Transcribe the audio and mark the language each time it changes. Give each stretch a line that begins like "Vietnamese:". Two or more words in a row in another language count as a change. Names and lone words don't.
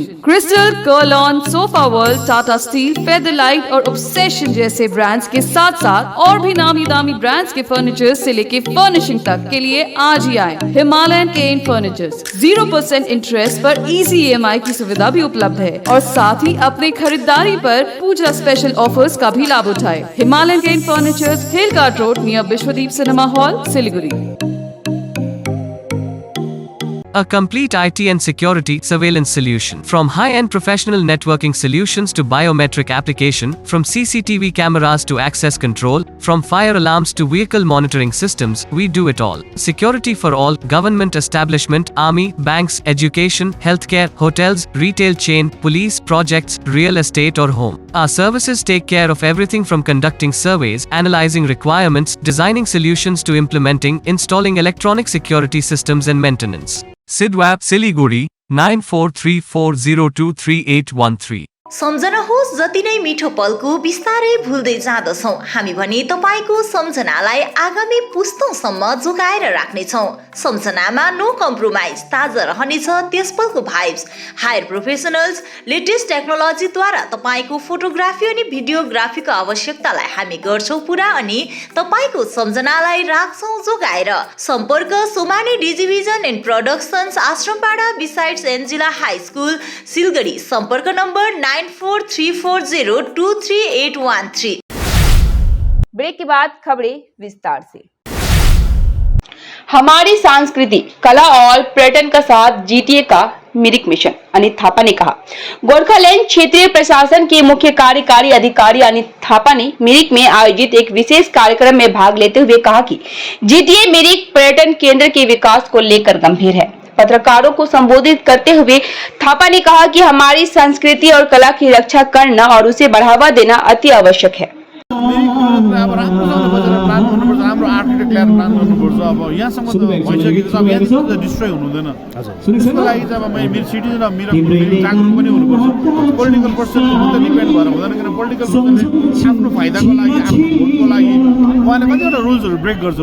Hindi: क्रिस्टल, कर्लॉन, सोफा वर्ल्ड, टाटा स्टील, फेदरलाइट और ऑब्सेशन जैसे ब्रांड्स के साथ साथ और भी नामी दामी ब्रांड्स के फर्नीचर्स से लेके फर्निशिंग तक के लिए आज ही आए हिमालयन केन फर्नीचर्स। 0% इंटरेस्ट पर इजी EMI की सुविधा भी उपलब्ध है और साथ ही अपने खरीदारी पर पूजा
English: special offers
Hindi: का भी लाभ उठाए। हिमालयन केन फर्नीचर्स, हिल कार्ट रोड नियर विश्वदीप सिनेमा हॉल, सिलीगुड़ी।
English: A complete IT and security surveillance solution. From high-end professional networking solutions to biometric application, from CCTV cameras to access control, from fire alarms to vehicle monitoring systems, we do it all. Security for all, government establishment, army, banks, education, healthcare, hotels, retail chain, police, projects, real estate or home. Our services take care of everything from conducting surveys, analyzing requirements, designing solutions to implementing, installing electronic security systems and maintenance. Sidwap, Siliguri, 9434023813.
Nepali: सम्झनुहोस् जति नै मिठो पलको बिस्तारै भुल्दै जाँदछौँ हामी भने तपाईँको सम्झनालाई आगामी पुस्तौँसम्म जोगाएर राख्नेछौँ। सम्झनामा
English: no compromise,
Nepali: ताजा रहनेछ त्यस पलको भाइब्स।
English: higher professionals,
Nepali: लेटेस्ट टेक्नोलोजीद्वारा तपाईँको फोटोग्राफी अनि भिडियोग्राफीको आवश्यकतालाई हामी गर्छौँ पुरा अनि तपाईँको सम्झनालाई राख्छौँ जोगाएर। सम्पर्क सोमानी डिजिभिजन एन्ड प्रोडक्सन्स, आश्रमपाडा बिसाइड्स एन्जिला हाई स्कुल, सिलगढी। सम्पर्क नम्बर 9434023813।
Hindi: ब्रेक के बाद खबरें विस्तार से। हमारी संस्कृति, कला और पर्यटन का साथ GTA का मिरिक मिशन, अनित थापा ने कहा। गोरखालैंड क्षेत्रीय प्रशासन के मुख्य कार्यकारी अधिकारी अनित थापा ने मिरिक में आयोजित एक विशेष कार्यक्रम में भाग लेते हुए कहा कि GTA मिरिक पर्यटन केंद्र के विकास को लेकर गंभीर है। पत्रकारों को संबोधित करते हुए थापा ने कहा कि हमारी संस्कृति और कला की रक्षा करना और उसे बढ़ावा देना अति आवश्यक है।
Nepali: राम्रो आर्किटेक्ट ल्याएर प्लान गर्नुपर्छ। अब यहाँसम्म त भइसकेको छ, अब यहाँ डिस्ट्रोय हुनु हुँदैन। त्यसको लागि चाहिँ अब मेरो सिटिजन अब मेरो जागरुक पनि हुनुपर्छ।
English: political person
Nepali: मात्रै डिपेन्ड भएर हुँदैन, किन
English: political person
Nepali: आफ्नो फाइदाको लागि, आफ्नो भोटको लागि उहाँले कतिवटा रुल्सहरू ब्रेक गर्छ।